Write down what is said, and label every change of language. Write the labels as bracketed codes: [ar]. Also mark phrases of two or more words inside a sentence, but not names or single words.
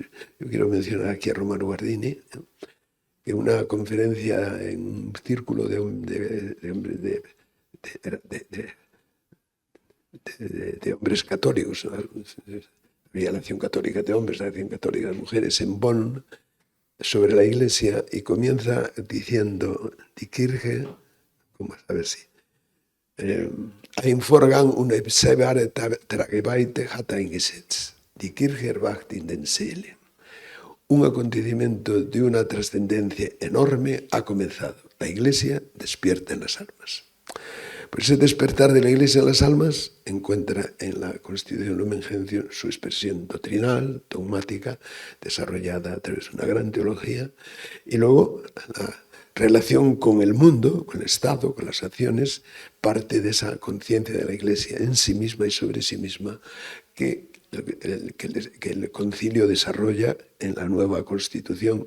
[es] Yo quiero mencionar aquí a Romano Guardini, que en una conferencia en un círculo de hombres católicos, había la acción católica de hombres, la acción católica de mujeres, en Bonn, sobre la Iglesia, y comienza diciendo: [de] Die Kirche, [es] a ver si [de] ein Vorgang unabsehbare Tragweite hat eingesetzt. Die Kirche erwacht in den Seelen. [es] Un acontecimiento de una trascendencia enorme ha comenzado. La Iglesia despierta en las almas. Pues ese despertar de la Iglesia en las almas encuentra en la Constitución Lumen Gentium su expresión doctrinal, dogmática, desarrollada a través de una gran teología, y luego la relación con el mundo, con el Estado, con las acciones, parte de esa conciencia de la Iglesia en sí misma y sobre sí misma que el concilio desarrolla en la nueva Constitución.